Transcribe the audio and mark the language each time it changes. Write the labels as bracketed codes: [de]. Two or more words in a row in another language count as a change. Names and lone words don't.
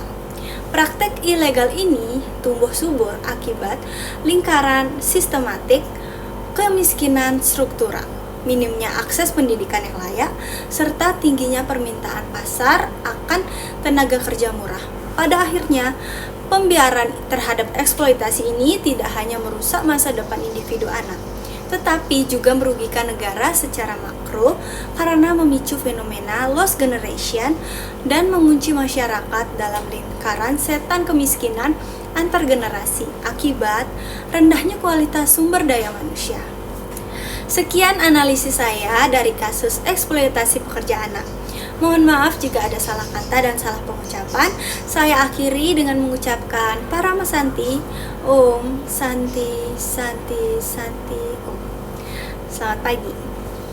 [id] Praktek ilegal ini tumbuh subur akibat lingkaran sistematik kemiskinan struktural, minimnya akses pendidikan yang layak, serta tingginya permintaan pasar akan tenaga kerja murah. Pada akhirnya, pembiaran terhadap eksploitasi ini tidak hanya merusak masa depan individu anak, tetapi juga merugikan negara secara makro karena memicu fenomena [en] lost generation [id] dan mengunci masyarakat dalam lingkaran setan kemiskinan antar generasi akibat rendahnya kualitas sumber daya manusia. Sekian analisis saya dari kasus eksploitasi pekerja anak. Mohon maaf jika ada salah kata dan salah pengucapan. Saya akhiri dengan mengucapkan Parama Santi, Om Santi Santi Santi Om. Selamat pagi.